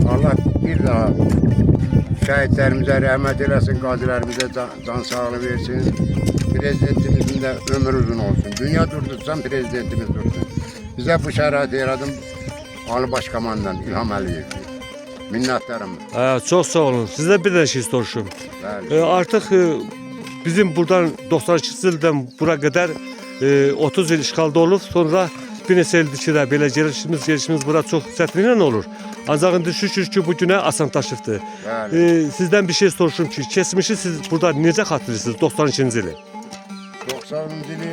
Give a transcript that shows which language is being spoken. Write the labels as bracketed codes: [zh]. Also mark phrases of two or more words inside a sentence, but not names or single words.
[az] Allah bir daha şəhidlərimizə rəhmət eləsin, qazilərimizə can sağlığı versin. Prezidentimizin de ömrü uzun olsun. Dünya durdursan prezidentimiz dursun. Bize bu şəraiti yaradım Ali Başkomandan İlham Əliyev. Minnətdarım. Çok sağ olun. Sizden bir de şey soruşum. Artık bizim buradan 92 ildən bura kadar 30 il işğalda olub. Sonra bir neçə ildir ki, belə gelişimiz bura çox çətinliklə olur. Ancaq indi şükür ki, bu günə asanlaşıbdır. Sizden bir şey soruşum ki, keçmişi siz burada necə xatırlayırsınız 92-ci ili? 90-cı ili